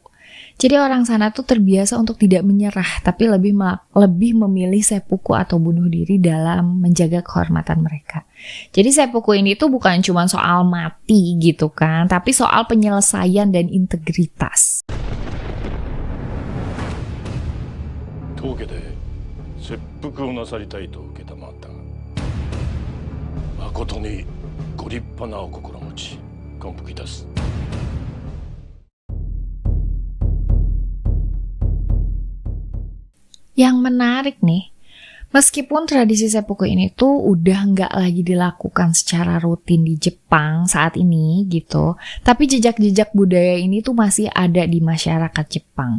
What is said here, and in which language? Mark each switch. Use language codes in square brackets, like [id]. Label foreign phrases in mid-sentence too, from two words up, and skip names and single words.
[id] Jadi orang sana tuh terbiasa untuk tidak menyerah, tapi lebih memilih seppuku atau bunuh diri dalam menjaga kehormatan mereka. Jadi seppuku ini tuh bukan cuma soal mati gitu kan, tapi soal penyelesaian dan integritas. [ja] 当家で切腹をなさりたいと承ったが、誠にご立派なお心持ち、感服いたす。 [id] Yang menarik nih, meskipun tradisi seppuku ini tuh udah nggak lagi dilakukan secara rutin di Jepang saat ini gitu, tapi jejak-jejak budaya ini tuh masih ada di masyarakat Jepang.